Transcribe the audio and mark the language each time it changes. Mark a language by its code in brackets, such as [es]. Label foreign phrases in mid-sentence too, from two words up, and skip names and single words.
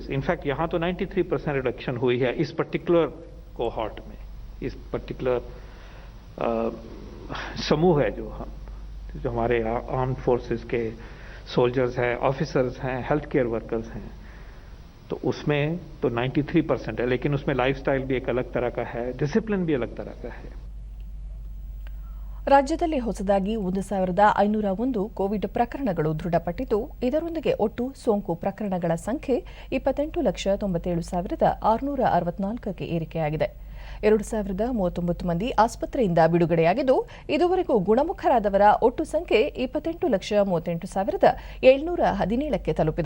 [hi] इनफैक्ट यहाँ तो 93% रिडक्शन हुई है इस [en] particular cohort [hi] में, इस पर्टिकुलर समूह है जो हमारे [en] armed forces [hi] के सोल्जर्स हैं, ऑफिसर्स हैं, [en] health care workers [hi] हैं, तो उसमें तो 93% है, लेकिन उसमें लाइफस्टाइल भी एक अलग तरह का है, डिसिप्लिन भी अलग तरह का है। [kn] ರಾಜ್ಯದಲ್ಲಿ ಹೊಸದಾಗಿ 1501 ಕೋವಿಡ್ ಪ್ರಕರಣಗಳು ದೃಢಪಟ್ಟಿದ್ದು, ಇದರೊಂದಿಗೆ ಒಟ್ಟು ಸೋಂಕು ಪ್ರಕರಣಗಳ ಸಂಖ್ಯೆ 28,97,664ಕ್ಕೆ ಏರಿಕೆಯಾಗಿದೆ. 2039 ಮಂದಿ ಆಸ್ಪತ್ರೆಯಿಂದ ಬಿಡುಗಡೆಯಾಗಿದ್ದು, ಇದುವರೆಗೂ ಗುಣಮುಖರಾದವರ ಒಟ್ಟು ಸಂಖ್ಯೆ 28,38,717ಕ್ಕೆ ತಲುಪಿದೆ.